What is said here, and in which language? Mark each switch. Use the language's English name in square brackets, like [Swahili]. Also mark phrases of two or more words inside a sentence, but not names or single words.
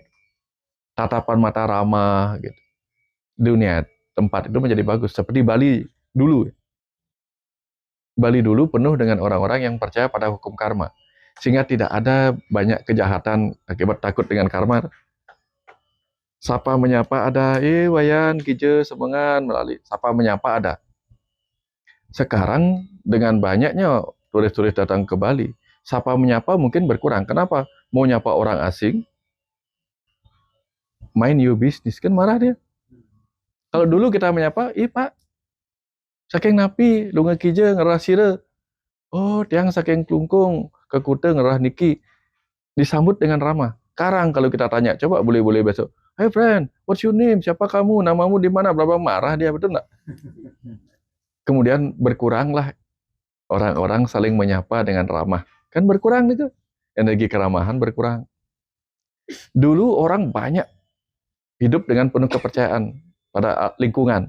[Indonesian] Tatapan mata ramah, gitu. Dunia tempat itu menjadi bagus. Seperti Bali dulu. Bali dulu penuh dengan orang-orang yang percaya pada hukum karma. Sehingga tidak ada banyak kejahatan akibat takut dengan karma. Sapa menyapa ada, [Balinese] wayan, kije, semengan, [Indonesian] melalui. Sapa menyapa ada. Sekarang dengan banyaknya turis-turis datang ke Bali, sapa menyapa mungkin berkurang. Kenapa? Mau nyapa orang asing, [English] mind your business, [Indonesian] kan marah dia. Kalau dulu kita menyapa, [Balinese] Pak, saking napi, lu ngekije, ngerah sire. Oh, tiang saking klungkung, kekute ngerah niki. [Indonesian] Disambut dengan ramah. Sekarang kalau kita tanya, coba boleh-boleh besok. [English] Hey friend, what's your name? [Indonesian] Siapa kamu? Namamu di mana? Berapa marah dia, betul nggak? Kemudian berkuranglah orang-orang saling menyapa dengan ramah. Kan berkurang itu. Energi keramahan berkurang. Dulu orang banyak hidup dengan penuh kepercayaan pada lingkungan.